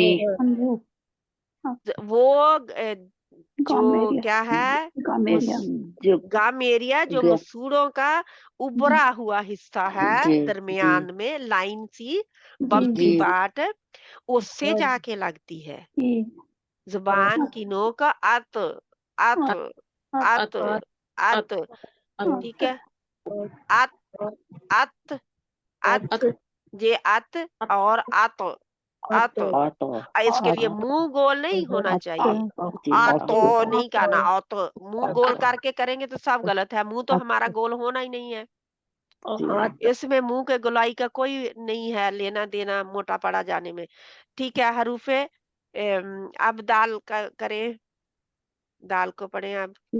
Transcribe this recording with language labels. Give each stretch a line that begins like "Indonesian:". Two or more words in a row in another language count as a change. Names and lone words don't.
Urdu: وہ جو کیا ہے، گامیریا، جو مسوڑوں کا ابھرا ہوا حصہ ہے، درمیان میں لائن سی
English: bumpy part,
Urdu: اس سے جا کے لگتی ہے زبان کی نوک. अत अत अत अत। ٹھیک ہے, ات ات ات، یہ ات اور ات، ات. اس کے لیے منہ گول نہیں ہونا چاہیے، آتو نہیں کہنا، آتو. منہ گول کر کے کریں گے تو سب غلط ہے، منہ تو ہمارا گول ہونا ہی نہیں ہے. اس میں منہ کے گولائی کا کوئی نہیں ہے لینا دینا موٹا پڑا جانے میں. ٹھیک ہے، حروفے اب دال کا کریں، دال کو پڑھے اب.